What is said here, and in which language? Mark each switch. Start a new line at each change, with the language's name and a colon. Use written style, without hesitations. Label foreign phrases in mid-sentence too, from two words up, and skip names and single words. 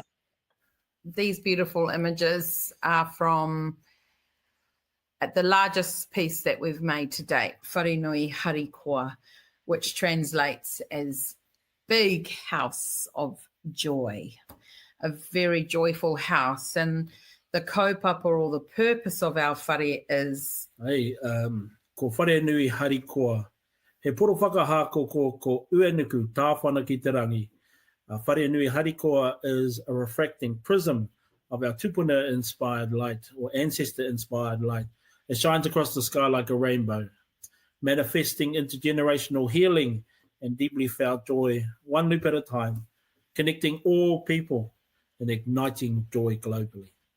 English: These beautiful images are from the largest piece that we've made to date, Wharenui Harikoa, which translates as big house of joy, a very joyful house. And the kaupapa, or the purpose of our whare is...
Māori: Ko Wharenui Harikoa. He poro whakahako ko uenuku tāwhana ki te rangi.
English: Wharenui Harikoa is a refracting prism of our tupuna-inspired light, or ancestor-inspired light. It shines across the sky like a rainbow, manifesting intergenerational healing and deeply felt joy, one loop at a time, connecting all people and igniting joy globally.